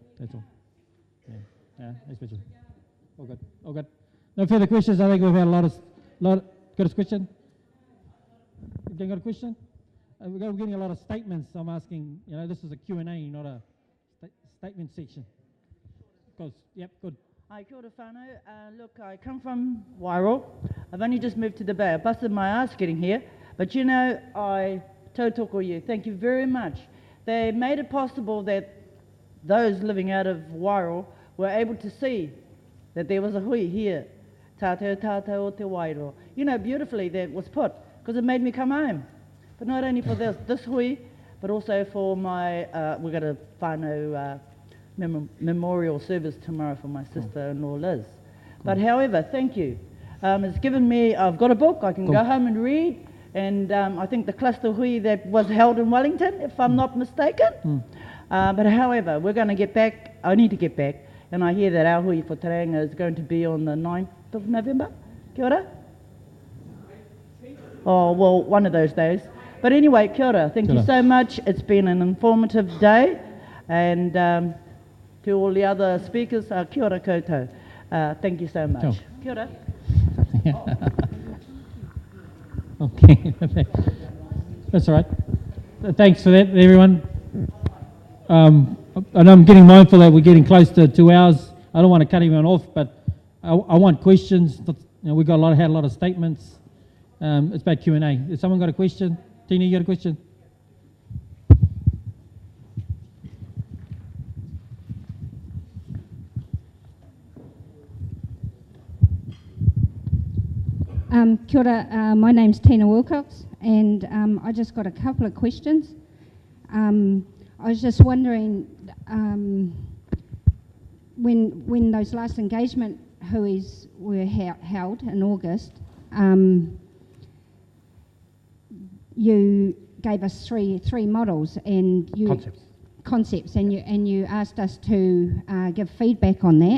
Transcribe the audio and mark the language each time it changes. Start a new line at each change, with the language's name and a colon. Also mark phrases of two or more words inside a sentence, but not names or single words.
English: That's all. Yeah, next question. All good. No further questions. I think we've had a lot. Got a question? You got a question? We're getting a lot of statements. I'm asking. This is a Q&A, not a statement section. Good. Hi,
Māori: kia ora whānau.
English: Look, I come from Wairoa. I've only just moved to the Bay. I busted my ass getting here. But I tautoko you. Thank you very much. They made it possible that those living out of Wairoa were able to see that there was a hui here.
Māori: Tātou o te Wairoa.
English: Beautifully that was put, because it made me come home. But not only for this hui, but also for my, we've got a whānau memorial service tomorrow for my sister-in-law Liz. But however, thank you. It's given me, I've got a book I can go home and read, and I think the cluster hui that was held in Wellington, if I'm not mistaken. But however, we're going to get back, I need to get back, and I hear that our hui for Tauranga is going to be on the 9th of November.
Māori: Kia ora?
English: Oh, well, one of those days. But anyway,
Māori: kia ora.
English: Thank you so much. It's been an informative day, and to all the other speakers,
Māori: kia ora koutou.
English: Thank you so much.
Māori: Kia ora.
English: Okay, that's all right. Thanks for that, everyone. And I'm getting mindful that we're getting close to 2 hours. I don't want to cut anyone off, but I want questions. We got had a lot of statements. It's about Q&A. Has someone got a question? Tina, you got a question?
Māori: Kia ora,
English: my name's Tina Wilcox, and I just got a couple of questions. I was just wondering, when those last engagement huis were held in August, you gave us three models and concepts, and you asked us to give feedback on that.